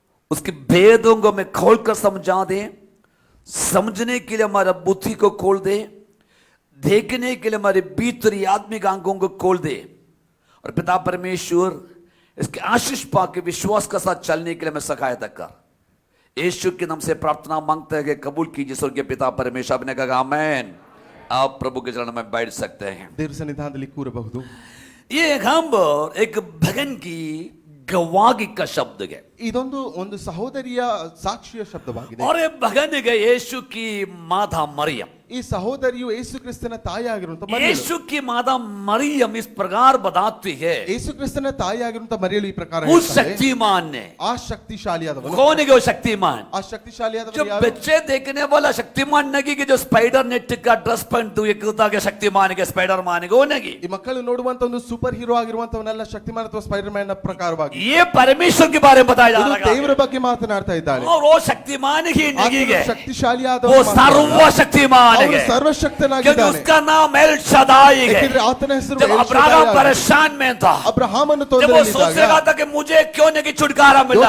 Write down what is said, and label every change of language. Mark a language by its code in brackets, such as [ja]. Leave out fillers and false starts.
[hi] उसके भेदों को हमें खोलकर समझा दें समझने के लिए हमारा बुद्धि को खोल दे देखने के लिए हमारे भीतरी आत्मिक आंखों को खोल दे और पिता परमेश्वर इसके आशीष पाके विश्वास के साथ चलने के लिए हमें सहायता कर यीशु के नाम से प्रार्थना मांगते हैं कि कबूल कीजिए स्वर्गीय पिता परमेश्वर आपने कहा आमेन आप प्रभु के चरण में बैठ सकते हैं [kn] ದೇವರ ಸನ್ನಿಧಾನದಲ್ಲಿ ಕೂರಬಹುದು [hi] ये हम एक भगन की गवाही का शब्द है [kn] ಇದೊಂದು ಒಂದು ಸಹೋದರಿಯ ಸಾಕ್ಷಿಯ ಶಬ್ದವಾಗಿದೆ [hi] और ये भगन है यीशु की माता मरियम [kn] ಈ ಸಹೋದರಿಯು ಯೇಸು ಕ್ರಿಸ್ತನ ತಾಯಿಯಾಗಿರುವಂತ ಮರಿಯಳು [hi] यीशु की माता मरियम इस प्रकार बताती है [kn] ಯೇಸು ಕ್ರಿಸ್ತನ ತಾಯಿಯಾಗಿರುವಂತ ಮರಿಯಳು ಈ ಪ್ರಕಾರ [hi] उस [kn] ಹೇಳ್ತಾಳೆ, [hi] शक्तिमान ने [kn] ಆ ಶಕ್ತಿಶಾಲಿಯಾದವನು [hi] कौन है वो शक्तिमान [kn] ಆ ಶಕ್ತಿಶಾಲಿಯಾದವನು [hi] जो [kn] ಯಾರು [hi] बच्चे देखने वाला शक्तिमान नहीं कि जो स्पाइडर नेट का ड्रेस पहनते हुए कहता के शक्तिमान के स्पाइडर मान वो नहीं [kn] ಈ ಮಕ್ಕಳು ನೋಡುವಂತ ಒಂದು ಸೂಪರ್ ಹೀರೋ ಆಗಿರುವಂತವನ್ನೆಲ್ಲ ಶಕ್ತಿಮಾನ್ ಅಥವಾ ಸ್ಪೈಡರ್ ಮ್ಯಾನ್ ನ ಪ್ರಕಾರವಾಗಿ [hi] ये परमेश्वर के बारे में बताया जा [kn] ಇದು [hi] रहा है [kn] ದೇವರ ಬಗ್ಗೆ ಮಾತನಾಡ್ತಾ ಇದ್ದಾಳೆ [hi] और वो शक्तिमान ही नहीं है [kn] ಶಕ್ತಿಶಾಲಿಯಾದವನು [hi] वो [kn] ಮಾತ್ರ. [hi] सर्वशक्तिमान [kn] ಅವನು [hi] है क्योंकि [kn] ಸರ್ವಶಕ್ತನಾಗಿದ್ದಾನೆ [hi] उसका नाम एल शदाई है [kn] ಯಾಕಂದ್ರೆ ಆತನ ಹೆಸರು [hi] जब [kn] ಎಲ್ [hi] अब्राहम [kn] ಶದ್ದಾಯಿ. [hi] परेशान में था [kn] ಅಬ್ರಹಾಮನು [hi] जब वो सोच [kn] ತೊಂದರೆಯಲ್ಲಿದ್ದಾಗ [hi] रहा था कि मुझे क्यों नहीं छुटकारा मिल रहा